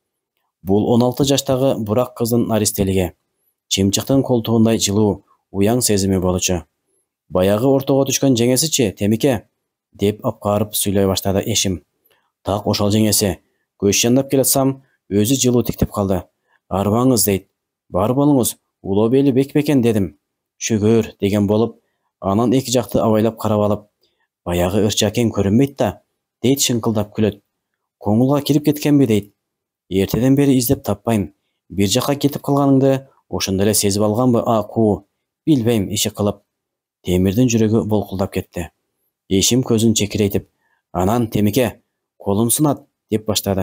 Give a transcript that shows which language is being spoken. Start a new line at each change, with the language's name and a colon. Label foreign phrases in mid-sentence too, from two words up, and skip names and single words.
Kyrgyz: Бул 16 жаштагы бурак кыздын наристелиги, чымчыктын колтугундай жылуу, уяң сезими болчу. "Баягы ортого түшкөн жеңесичи, Темике?" деп апкарып сүйлөй баштады Эшим. "Так ошол жеңеси. Көч жандап келатсам, өзү жылуу тиктеп калды. Арбаңыз дейт. Бар болуңуз, Улабели бек бекен дедім. Шүгір деген болып, анан эки жакты абайлап карап алып, баягы ырчакен көрүнбөйт да, дейт шыңкылдап күлөт. Коңулга кирип кеткенби дейт. Эртеден бери издеп таппайм. Бир жакка кетип калганыңды ошондо эле сезип алганбы аку? Билбейм, иши кылып. Темирдин жүрөгү болкулдап кетти. Эшим көзүн чекирейтип, анан Темике, колум сынат деп баштады.